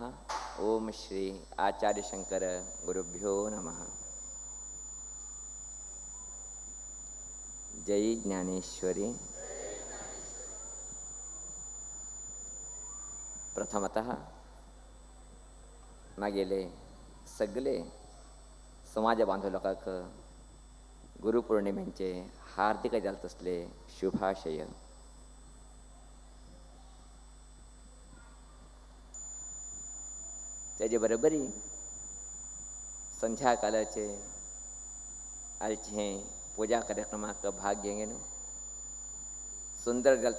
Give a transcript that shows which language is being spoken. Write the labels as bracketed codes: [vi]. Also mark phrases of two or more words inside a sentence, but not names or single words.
[sa] ओम श्री आचार्य शंकर गुरुभ्यो नमः. [kok] जय ज्ञानेश्वरी. प्रथमतः मागेले सगळे समाज बांधव लोकांक गुरुपौर्णिमेचे हार्दिक जालत असले शुभाशय. त्याचे बरोबरी संध्याकाळचे आलचे पूजा कार्यक्रमाक भाग घेऊन सुंदर जालत